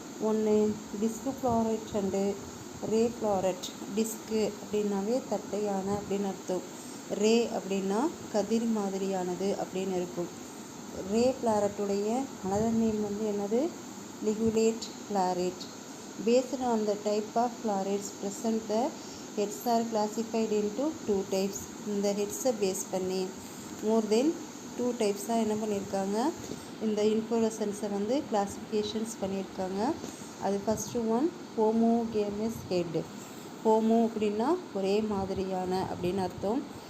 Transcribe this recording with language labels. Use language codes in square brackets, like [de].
[en] ஒன்று disc floret and ray floret. [ta] Disc அப்படின்னாவே தட்டையான அப்படின்னு அர்த்தம். ரே அப்படின்னா கதிர் மாதிரியானது அப்படின்னு இருக்கும். ரே ஃப்ளாரட்டுடைய அனதர் நேம் வந்து என்னது ligulate floret. [en] Based on the type of florets present, the heads are classified into 2 types. [ta] இந்த ஹெட்ஸை பேஸ் பண்ணி மோர் தென் 2 டைப்ஸாக என்ன பண்ணியிருக்காங்க இந்த இன்ஃப்ளோரசன்ஸை வந்து கிளாஸிஃபிகேஷன்ஸ் பண்ணியிருக்காங்க. அது ஃபஸ்ட்டு ஒன் ஹோமோகேமஸ் ஹெட். ஹோமோ அப்படின்னா ஒரே மாதிரியான அப்படின்னு அர்த்தம்.